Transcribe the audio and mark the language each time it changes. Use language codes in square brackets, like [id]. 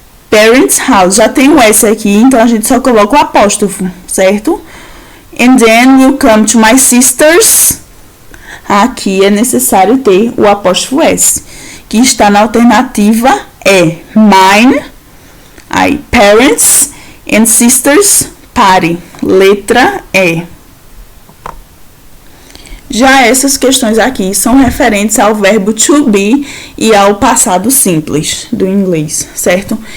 [en] Parents house. [pt] Já tem o S aqui, então a gente só coloca o apóstrofo, certo? [en] And then you come to my sisters. [pt] Aqui é necessário ter o apóstrofo S, que está na alternativa E. Mine, aí, parents and sisters, pare. Letra E. Já essas questões aqui são referentes ao verbo to be e ao passado simples do inglês, certo?